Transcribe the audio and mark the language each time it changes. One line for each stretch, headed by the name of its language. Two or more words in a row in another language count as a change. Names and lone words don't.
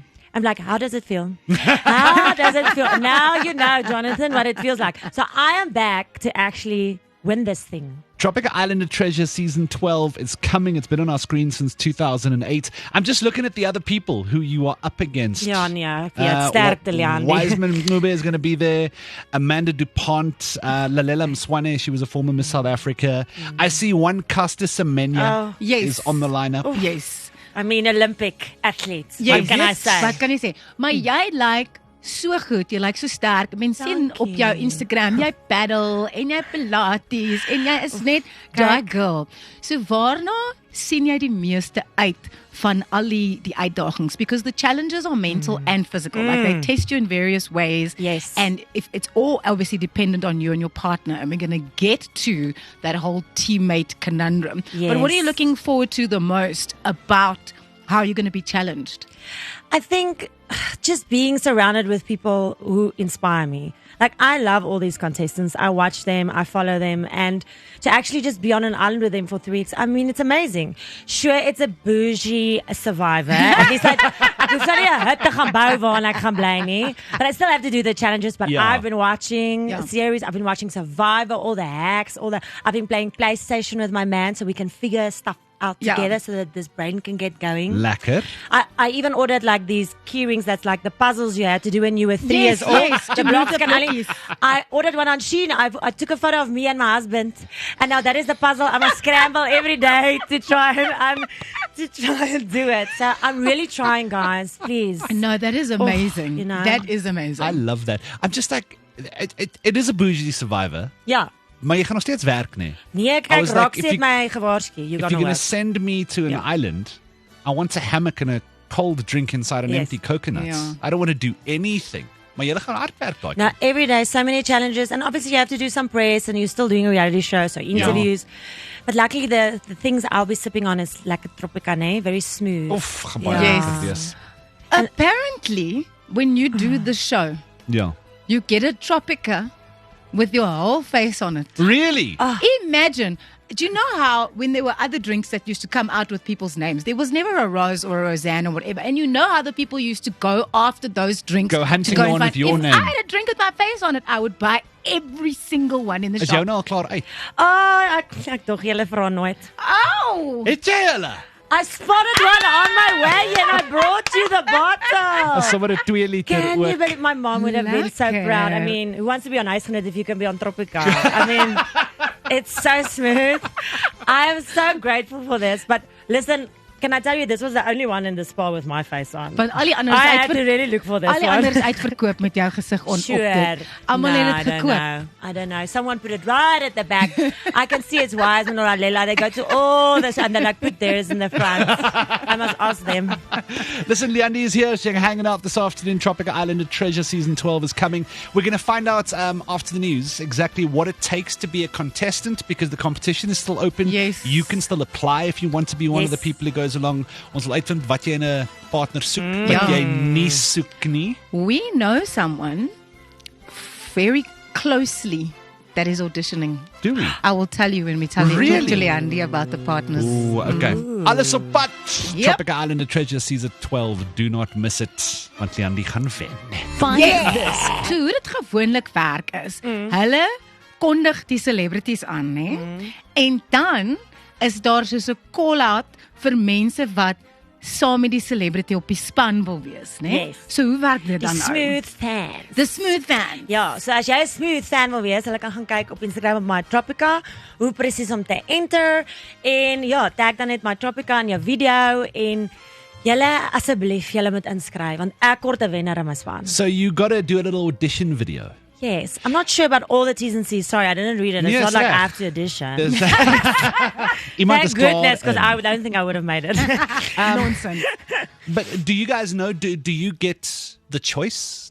English: I'm like, how does it feel? How does it feel? Now you know, Jonathan, what it feels like. So I am back to actually win this thing. Tropica Island of Treasure Season 12 is coming. It's been on our screen since 2008. I'm just looking at the other people who you are up against.
Afrikaans: Ja, sterkte, Leandi.
English: Wiseman Mngube is going to be there. Amanda DuPont, Lalela Mswane, she was a former Miss South Africa. I see one Caster Semenya Yes. is on the lineup. Yes. I mean, Olympic athlete. Yes. What can I say?
Afrikaans: Wat kan jy sê? Maar jy like so goed, jy like so sterk. Mense sien op jou Instagram, jy paddle en jy pilates en jy is net daai girl. So waarna sien jy die meeste uit van al die uitdagings?
English: Because the challenges are mental and physical. Like they test you in various ways. Yes. And if it's all obviously dependent on you and your partner, and we're going to get to that whole teammate conundrum. But what are you Yes. looking forward to the most about how you're going to be challenged? I think just being surrounded with people who inspire me. Like, I love all these contestants. I watch them, I follow them, and to actually just be on an island with them for 3 weeks, I mean, it's amazing. Sure, it's a bougie survivor. At least
Afrikaans: ek hoef nou nie 'n hut te gaan bou waarin ek gaan bly nie.
English: But I still have to do the challenges. But Yeah. I've been watching Yeah. a series. I've been watching Survivor, all the hacks, I've been playing PlayStation with my man so we can figure stuff out Yeah. together so that this brain can get going.
Afrikaans: Lekker.
English: I even ordered like these key rings that's like the puzzles you had to do when you were 3 years old. Yes, The to move blocks the can only. blockies. I ordered one on Shein. I took a photo of me and my husband, and now that is the puzzle. I must scramble every day to try and do it. So I'm really trying, guys. Please. No, that is amazing. you know. That is amazing. I love that. I'm just like, it is a bougie survivor,
Afrikaans: Ja. maar jy gaan nog steeds werk, nee. Nee,
English: I
Afrikaans: kyk,
English: was like,
Afrikaans: Roxy
English: if
Afrikaans: het
English: you-
Afrikaans: my gewaarsku. You
English: If gonna you're going work. to send me to an Yeah. island, I want a hammock and a cold drink inside an Yes. empty coconut. Yeah. I don't want to do anything.
Afrikaans: Maar julle gaan hard werk daai.
English: Now, every day, so many challenges. And obviously, you have to do some press, and you're still doing a reality show, so interviews. But luckily, the things I'll be sipping on is like a Tropicana, very smooth.
Afrikaans: Oef, gaan baie
English: Yes.
Afrikaans: lekker wees.
English: Apparently, when you do the show,
Afrikaans: Ja.
English: you get a Tropica with your whole face on it. Really? Imagine. Do you know how when there were other drinks that used to come out with people's names, there was never a Rose or a Roseanne or whatever. And you know how the people used to go after those drinks. Go hunting to the and one find- with your if name. I had a drink with my face on it, I would buy every single one in the
Afrikaans: Is jou
English: shop.
Afrikaans: nou al klaar uit? Oh, ek dog julle vra nooit.
English: Oh!
Afrikaans: Het jy hulle?
English: I spotted one on my way and I brought you the bottle.
Afrikaans: Sommer 'n 2 liter
English: Can you
Afrikaans: ook.
English: believe my mom would have been so
Afrikaans: Lekker.
English: proud. I mean, who wants to be on Iceland if you can be on Tropica? I mean, it's so smooth. I am so grateful for this. But listen, Can I tell you, this was the only one in the spa with my face on.
Afrikaans: Want al die ander
English: I
Afrikaans: is
English: had to really look for this
Afrikaans: al die
English: one.
Afrikaans: ander is uitverkoop met jou gesig op
English: Sure.
Afrikaans: dit. Almal
English: No, het dit gekoop. I don't know. Someone put it right at the back. I can see it's Wiseman or Alela. They go to all this and they like put theirs in the front. I must ask them. Listen, Leandi is here. She's hanging out this afternoon. Tropical Island of Treasure Season 12 is coming. We're going to find out after the news exactly what it takes to be a contestant because the competition is still open. Yes. You can still apply if you want to be one of Yes. the people who goes along.
Afrikaans: Ons wil uitvind wat jy in 'n partner soek, Ja. wat jy nie soek nie.
English: We know someone very closely that is auditioning. Do we? I will tell you when we tell you Really? to Leandi about the partners.
Afrikaans: Ooh, okay. Alles op pad.
English: Yep. Tropical Island of Treasure Season 12. Do not miss it.
Afrikaans: Want Leandi gaan wen.
English: Find this.
Afrikaans: So hoe dit gewoonlik werk is, hulle kondig die celebrities aan, hè? En dan is daar soos 'n call-out vir mense wat saam met die celebrity op die span wil wees, né? Yes. So hoe werk dit Die dan
English: smooth fans. The smooth fan.
Afrikaans: Ja, so as jy 'n
English: smooth fan
Afrikaans: wil wees, hulle kan gaan kyk op Instagram op My Tropica, hoe presies om te enter en ja, tag dan net My Tropica in jou video en julle asseblief julle moet inskryf want ek kort 'n wenner in my span.
English: So you got to do a little audition video. Yes, I'm not sure about all the T's and C's. Sorry, I didn't read it. It's Yes, not like yeah. I have to audition.
Afrikaans: Iemand
English: Thank
Afrikaans: is klaar
English: goodness, because
Afrikaans: in.
English: I don't think I would have made it. Nonsense. But do you guys know, do you get the choice?